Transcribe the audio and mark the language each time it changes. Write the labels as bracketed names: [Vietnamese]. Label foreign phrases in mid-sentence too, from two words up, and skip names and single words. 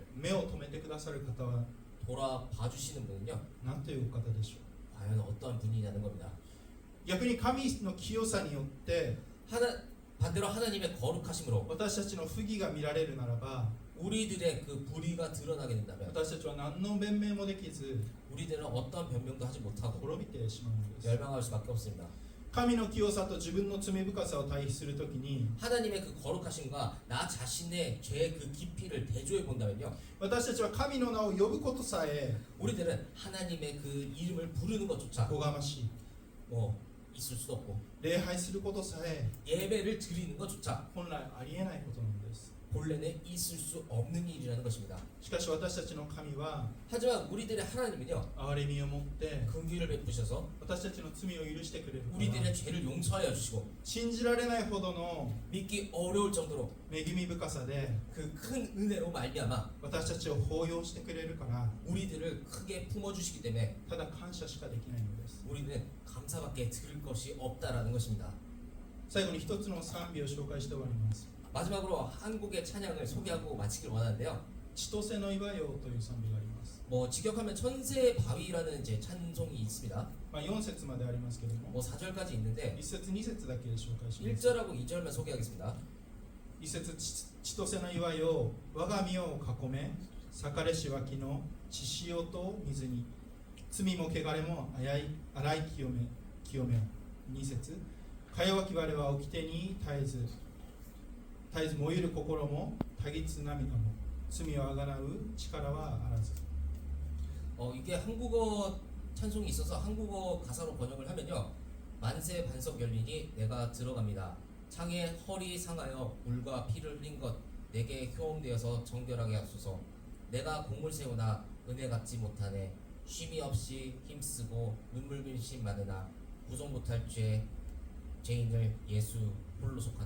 [Japanese] 目を留めてくださる方は [Korean] 돌아봐 주시는 분은요 [Japanese] 何というお方でしょう。 [Korean] 과연 어떠한 분이냐는 겁니다. [Japanese] 逆に神の清さによって [Korean] 반대로 하나님의 거룩하심으로 [Japanese] 私たちの不義が見られるならば、 [Korean] 우리들의 그 불의가 드러나게 된다면 [Japanese] 私たちは何の弁明もできず [Korean] 우리들은 어떠한 변명도 하지 못하고 [Japanese] 滅びてしまうのです。 [Korean] 멸망할 수밖에 없습니다. [Japanese] 神の清さと自分の罪深さを対比するときに、 [Korean] 하나님의 그 거룩하심과 나 자신의 죄의 그 깊이를 대조해 본다면요 [Japanese] 私たちは神の名を呼ぶことさえ [Korean] 우리들은 하나님의 그 이름을 부르는 것조차 [Japanese] おがましい。 [Korean] 뭐 있을 수도 없고 [Japanese] 礼拝することさえ [Korean] 예배를 드리는 것조차 [Japanese] 本来ありえないことなのです。 [Korean] 본래는 있을 수 없는 일이라는 것입니다. [Japanese] しかし私たちの神は [Korean] 하지만 우리들의 하나님은요 [Japanese] 憐れみを持って [Korean] 긍휼을 베푸셔서 [Japanese] 私たちの罪を許してくれるから、 [Korean] 우리들의 죄를 용서하여 주시고 [Japanese] 信じられないほどの [Korean] 믿기 어려울 정도로 [Japanese] 恵み深さで [Korean] 그 큰 은혜로 말미암아 [Japanese] 私たちを包容してくれるから、 [Korean] 우리들을 크게 품어주시기 때문에 [Japanese] ただ感謝しかできないのです。 [Korean] 우리는 감사밖에 드릴 것이 없다라는 것입니다. [Japanese] 最後に一つの賛美を紹介して終わります。 [Korean] 마지막으로 한국의 찬양을 소개하고 마치길 원하는데요. [Japanese] 千歳の祝いをという賛美があります。 [Korean] 뭐 직역하면 천세의 바위라는 이제 찬송이 있습니다. [Japanese] 4 節までありますけども、 [Korean] 뭐 4절까지 있는데 [Japanese] 1 節2節だけで紹介します。 [Korean] 1절하고 2절만 소개하겠습니다. [Japanese] 1 節千歳の祝いを我が身を囲め、裂れし脇の血潮と水に、罪も汚れも洗い清めよ。2節か弱き我は掟に絶えず燃ゆる心もたぎつ涙も、罪をあがなう力はあらず。 [Korean] 이게 한국어 찬송이 있어서 한국어 가사로 번역을 하면요. 만세 반석 열리니 내가 들어갑니다. 창에 허리 상하여 물과 피를 흘린 것 내게 효험되어서 정결하게 하소서. 내가 공을 세우나 은혜 갚지 못하네. 쉼이 없이 힘쓰고 눈물 빌심 많으나 구속 못할 죄인을 예수 홀로 속하네.